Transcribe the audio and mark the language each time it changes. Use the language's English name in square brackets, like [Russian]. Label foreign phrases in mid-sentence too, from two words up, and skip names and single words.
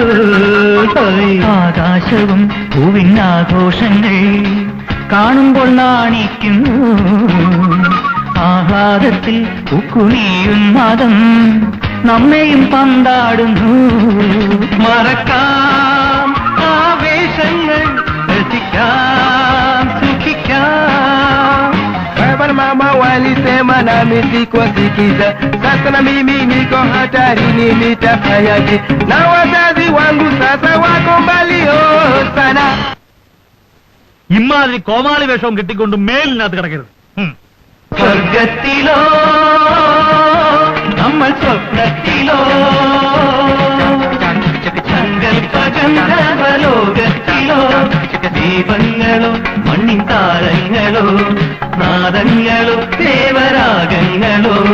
[Malayalam] ആകാശവും ഭൂവിനാഘോഷങ്ങൾ കാണുമ്പോൾ നാണിക്കുന്നു. ആഹ്ലാദത്തിൽ പൂക്കുമിയുന്മാദം നമ്മെയും പന്താടുന്നു. മറക്കാം ആവേശങ്ങൾ, രസിക്കാം, സുഖിക്കാം. [Swahili] Mama walisema nami sikuwasikiza. Sasa na mimi niko hatarini, nitafanyaje? Na wazazi wangu sasa wako mbali sana. [Malayalam] ഇമ്മാതിരി കോമാളി വേഷവും കിട്ടിക്കൊണ്ട് മേലിനകത്ത് കിടക്കരുത്. സ്വർഗത്തിലോ നമ്മൾ സ്വപ്നത്തിലോ സങ്കൽപ്പഗന്ധർവലോകത്തിലോ ദീപങ്ങളോ മണ്ണിൻ താരങ്ങളോ നാദങ്ങളോ ദേവരാഗങ്ങളോ